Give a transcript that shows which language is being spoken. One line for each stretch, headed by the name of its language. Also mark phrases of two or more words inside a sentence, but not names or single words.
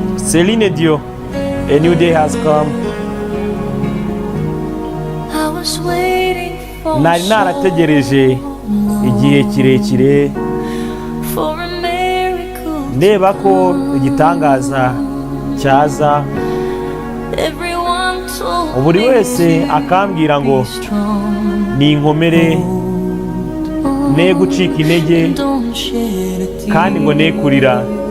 English: Celine Dion, a new day has come.
Kinyarwanda: Nari narategereje igihe kirekire, ndeba ko igitangaza cyaza. Buri wese akambwira ngo ninkomere, ne gucika intege, kandi ngo ne kurira.